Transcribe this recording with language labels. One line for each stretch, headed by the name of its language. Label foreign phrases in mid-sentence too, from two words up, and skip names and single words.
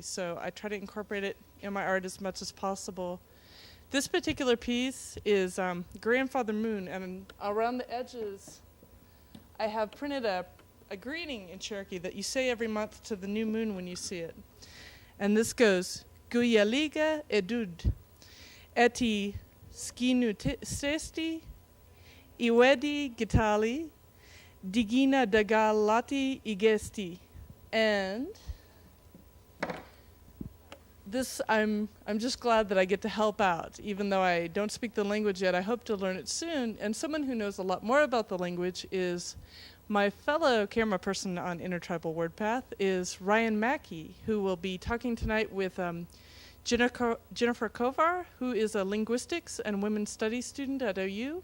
English: So I try to incorporate it in my art as much as possible. This particular piece is Grandfather Moon, and around the edges I have printed a greeting in Cherokee that you say every month to the new moon when you see it. And this goes,
Cherokee: Guyaliga edud, eti skinu sesti, iwedi gitali, digina dagalati igesti.
English: And this, I'm just glad that I get to help out. Even though I don't speak the language yet, I hope to learn it soon. And someone who knows a lot more about the language is my fellow camera person on Intertribal Wordpath is Ryan Mackey, who will be talking tonight with Jennifer Kovar, who is a linguistics and women's studies student at OU.